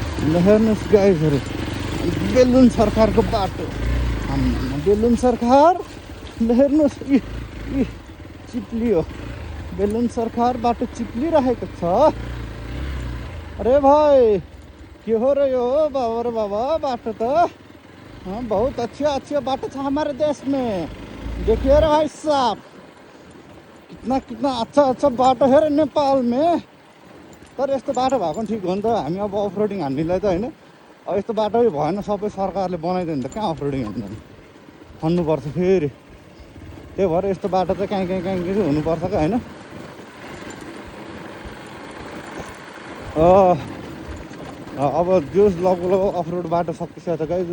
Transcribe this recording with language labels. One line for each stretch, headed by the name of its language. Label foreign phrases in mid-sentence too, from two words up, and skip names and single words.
Nepali: ल हेर्नुहोस् गाइजहरू, बेलुन सरकारको बाटो। बेलुन सरकार, ल हेर्नुहोस्, यी चिप्लियो। बेलुन सरकार बाटो चिप्लिरहेको छ।
Hindi: अरे भाई, के हो रहे हो बाबा रे बाबा, बाटो तो हाँ बहुत अच्छे बाटो था हमारे देश में। देखिए रे भाई साहब, कितना अच्छा बाटो है रे नेपाल में।
Nepali: तर यस्तो बाटो भएको पनि ठिक हो नि त, हामी अब अफरोडिङ हान्नेलाई त होइन। अब यस्तो बाटो भएन, सबै सरकारले बनाइदियो भने त कहाँ अफरोडिङ हान्नु, खन्नुपर्छ फेरि। त्यही भएर यस्तो बाटो चाहिँ कहीँ चाहिँ हुनुपर्छ क्या होइन। अब जो लगभग अफरोड बाटो सकिसकेको छ गाइज।